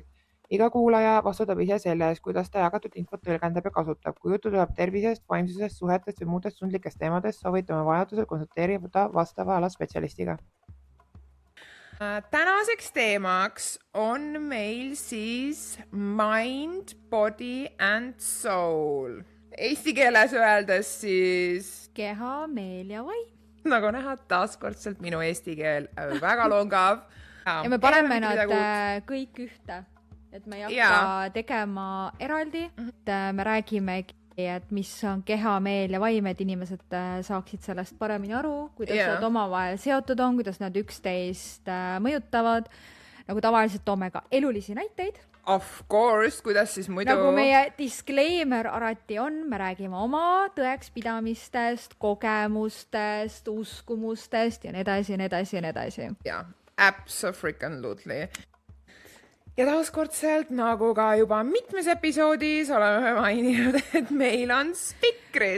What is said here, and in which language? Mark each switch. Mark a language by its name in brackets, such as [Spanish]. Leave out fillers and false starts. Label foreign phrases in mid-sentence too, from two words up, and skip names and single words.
[Estonian] Iga kuulaja vastutab ise selle eest, kuidas ta jagatud infot tõlgendab ja kasutab. Kui jutu tuleb tervisest, vaimsusest, suhetest või muudest tundlikest teemadest, soovitame vajadusel konsulteerida vastava ala spetsialistiga. Tänaseks teemaks on meil siis mind, [English] body and soul. [Estonian] Eesti keeles öeldes siis keha, meel ja vaim. Nagu näha, taaskordselt minu eesti keel väga longav. Ja me paneme nad kõik ühte. Et me ei hakka tegema eraldi, et me räägimegi, et mis on keha, meel ja vaim, et inimesed saaksid sellest paremini aru, kuidas nad omavahel seotud on, kuidas nad üksteist mõjutavad. Nagu tavaliselt toome ka elulisi näiteid. [English] Of course, [Estonian] kuidas siis muidu... Nagu meie disclaimer alati on, me räägime oma tõekspidamistest, kogemustest, uskumustest ja nii edasi. Jaa, absolutely. Ja taaskordselt, nagu ka juba mitmes episoodis oleme maininud, et meil on spikrid.